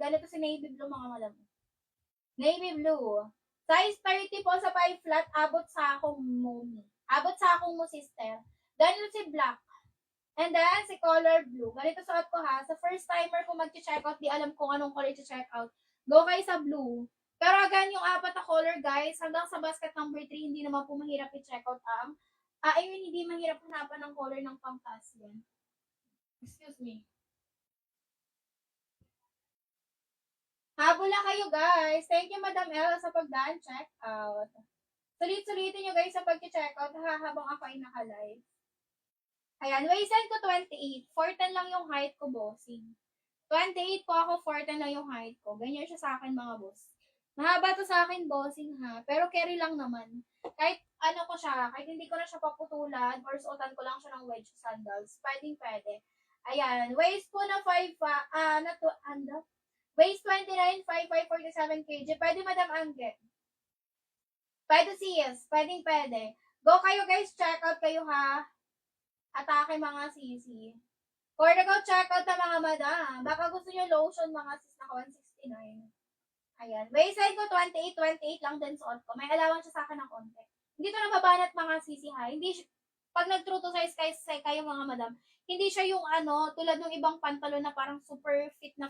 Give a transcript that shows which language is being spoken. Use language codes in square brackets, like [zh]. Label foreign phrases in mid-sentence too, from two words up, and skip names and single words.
[tl] Ganito si [en] navy blue [tl] mga madam. [en] Navy blue. [tl] Size 30 po sa 5 flat, abot sa akong mo. Abot sa akong mo, sister. Ganito si black. [en] And then, [tl] si color blue. Ganito suot ko ha. Sa [en] first timer [tl] kung mag-check out, di alam kung anong color i-check out. Go kayo sa blue. Pero again, yung apat na color, guys, hanggang sa [en] basket number [tl] 3, hindi naman po mahirap i-check out ang hindi mahirap hanapan ng color ng pangkas yan. [en] Excuse me. [tl] Habol na kayo, guys. [en] Thank you, [tl] Madam Ella, sa pagdaan. [en] Check out. [tl] Sulit-sulitin nyo, guys, sa pag-check out habang ako ay naka-live. Ayan, waistline ko 28. 4'10 lang yung height ko, bossing. 28 po ako, 4'10 lang yung height ko. Ganyan siya sa akin, mga boss. Mahaba to sa akin, bossing ha. Pero carry lang naman. Kahit ano ko siya, kahit hindi ko na siya paputulan or suotan ko lang siya ng [en] wedge sandals. [tl] Pwede. Ayan, waist po na 5, waist 29, 5, 47 kg. Pwede, Madam Angge. Pwede sis, pwede. Go kayo guys, [en] check out [tl] kayo ha. Atake mga sisi. [en] For the go, check out [tl] na mga madam. Baka gusto nyo lotion mga sis na 169. Ayan. Waistline ko 28 lang din suot ko. May allowance siya sa akin ng konti. Hindi to nababanat mga sisi ha. Hindi pag nag- [en] true to size [tl] kayo mga madam, hindi siya yung tulad ng ibang pantalon na parang [en] super fit [tl] na.